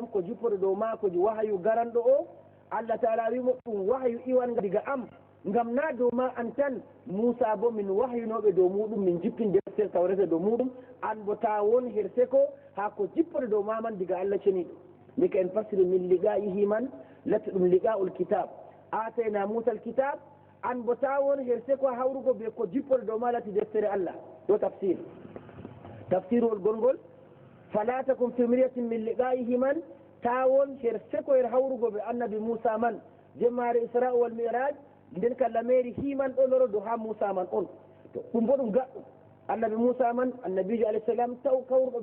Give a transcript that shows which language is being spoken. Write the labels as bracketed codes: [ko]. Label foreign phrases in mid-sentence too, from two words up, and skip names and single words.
[ff] ko jippoɗo dow ma ko wahayu garanɗo o Allah taala wimo ɗum wahayu iwan diga am ngam na dow ma an tan Musa bo min wahayunoɓe dow muɗum min jippin deftere tawreta dow muɗum an bo ta won her seko ha ko jippoɗo dow ma man diga Allah ceniɗo mika en fasiri [ar] min liqa'ihi [ff] man latti ɗum [ar] liqa'ul kitab atayna Musa alkitab [ff] an bo ta won her seko hawrugo be ko jippode dow ma lati deftere Allah ɗo tafsirol gongol [ar] fala takum fi miryatin min liqa'ihi [ff] man ta won her seko her hawrugo be annabi Musa man jemmare [ar] isra wal miraj [ff] nden ka lameri himan ɗo lorodo ha Musa man on to ɗum bo ɗum gaɗɗum annabi Musa man annabijo [ar] alayhi salam [ff] taw kawruɗo